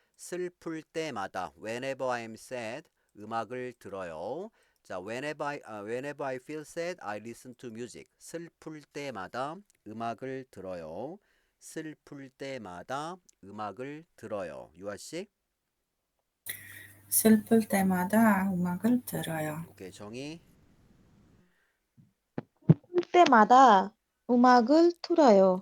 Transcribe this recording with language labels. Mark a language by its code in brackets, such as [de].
[ko] 슬플 때마다 [en] whenever I'm sad [ko] 음악을 들어요. [en] 자, whenever I feel sad, I listen to music. [ko] 슬플 때마다 음악을 들어요. 슬플 때마다 음악을 들어요. 유아 씨. 슬플 때마다 음악을 들어요. 오케이. 정희. 볼 때마다 음악을 틀어요.